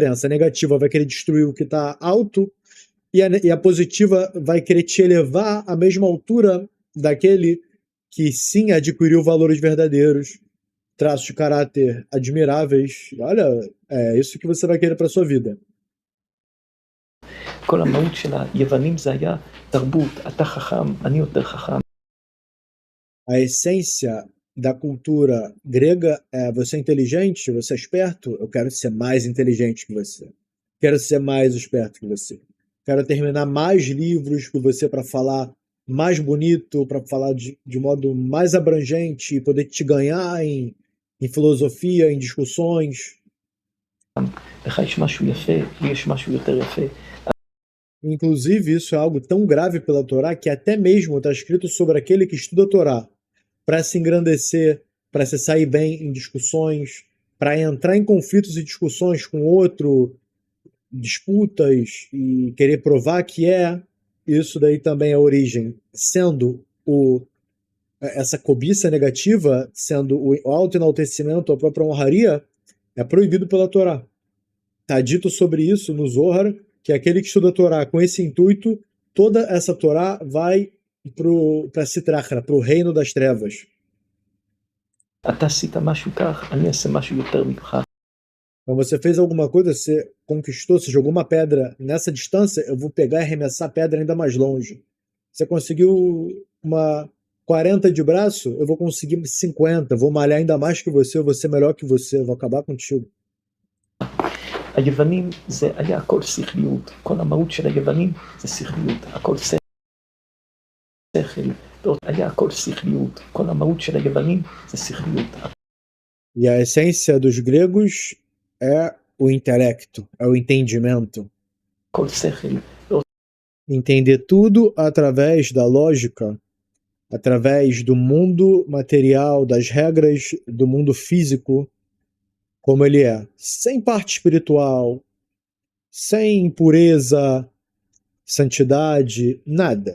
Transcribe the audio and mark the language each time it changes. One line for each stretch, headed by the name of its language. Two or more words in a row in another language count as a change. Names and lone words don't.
Portuguese: A negativa vai querer destruir o que está alto, e a positiva vai querer te elevar à mesma altura daquele que sim adquiriu valores verdadeiros, traços de caráter admiráveis. Olha, é isso que você vai querer para sua vida.
Hebrew: כל המהות של היוונים זה היה תרבות, אתה חכם, אני יותר חכם.
Portuguese: A essência da cultura grega é você é inteligente, você é esperto, eu quero ser mais inteligente que você. Quero ser mais esperto que você. Quero terminar mais livros que você para falar mais bonito, para falar de modo mais abrangente e poder te ganhar em filosofia, em discussões.
Hebrew: לך יש משהו יפה, לי יש משהו יותר יפה.
Portuguese: Inclusive, isso é algo tão grave pela Torá que até mesmo está escrito sobre aquele que estuda a Torá para se engrandecer, para se sair bem em discussões, para entrar em conflitos e discussões com outro, disputas e querer provar que isso daí também é a origem, sendo essa cobiça negativa, sendo o autoenaltecimento, a própria honraria, é proibido pela Torá. Está dito sobre isso no Zohar, que aquele que estuda a Torá com esse intuito, toda essa Torá vai para Sitrachra, para o reino das trevas.
Hebrew: אתה עשית משהו כך, אני אעשה משהו יותר ממך.
Portuguese: Então você fez alguma coisa, você conquistou, você jogou uma pedra nessa distância, eu vou pegar e arremessar a pedra ainda mais longe. Você conseguiu uma 40 de braço, eu vou conseguir 50, vou malhar ainda mais que você, eu vou ser melhor que você, eu vou acabar contigo.
Hebrew: היוונים זה היה הכל שכליות, כל המהות של היוונים זה שכליות, הכל שכל, היה הכל שכליות, כל המהות של היוונים זה שכליות.
Portuguese: E a essência dos gregos é o intelecto, é o entendimento.
Hebrew: הכל שכל.
Portuguese: Entender tudo através da lógica, através do mundo material, das regras do mundo físico, como ele é, sem parte espiritual, sem pureza, santidade, nada.